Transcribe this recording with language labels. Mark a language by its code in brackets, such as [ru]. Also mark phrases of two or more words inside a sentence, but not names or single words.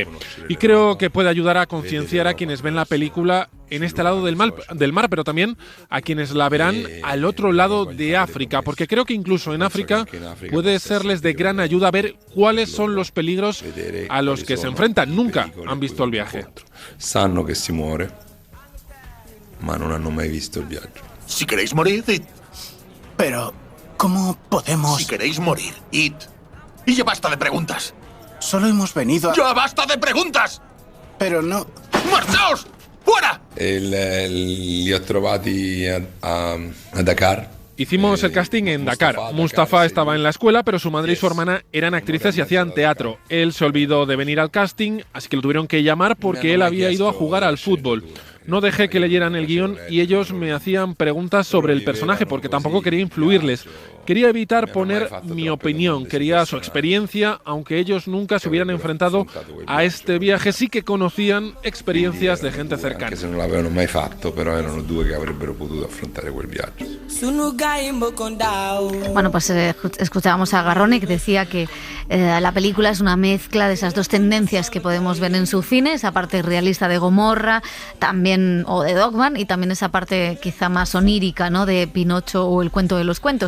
[es] Y creo que puede ayudar a concienciar a quienes ven la película en este lado del mar, pero también a quienes la verán al otro lado de África, porque creo que incluso en África puede serles de gran ayuda ver cuáles son los peligros a los que se enfrentan. Nunca han visto el viaje. [it] Sanno que si muore, ma non hanno mai visto [es] el viaje. Si queréis morir, id. Pero, ¿cómo podemos...? Si queréis morir, id. Y ya basta de preguntas. Solo hemos venido a... ¡Ya basta de preguntas! Pero no... ¡Marchaos! ¡Fuera! [it] Li ho trovati a Dakar. [es] Hicimos el casting en Dakar. Mustafa estaba en la escuela, pero su madre y su hermana eran actrices y hacían teatro. Él se olvidó de venir al casting, así que lo tuvieron que llamar porque él había ido a jugar al fútbol. No dejé que leyeran el guión y ellos me hacían preguntas sobre el personaje porque tampoco quería influirles. Quería evitar poner mi opinión, quería su experiencia, aunque ellos nunca se hubieran enfrentado a este viaje, sí que conocían experiencias de gente cercana. [it] Anche se non l'avevano mai fatto, però erano due che avrebbero potuto affrontare quel viaggio. [es] Bueno, pues escuchábamos a Garrone que decía que la película es una mezcla de esas dos tendencias que podemos ver en su cine, esa parte realista de Gomorra, también, o de Dogman, y también esa parte quizá más onírica, ¿no?, de Pinocho o El cuento de los cuentos.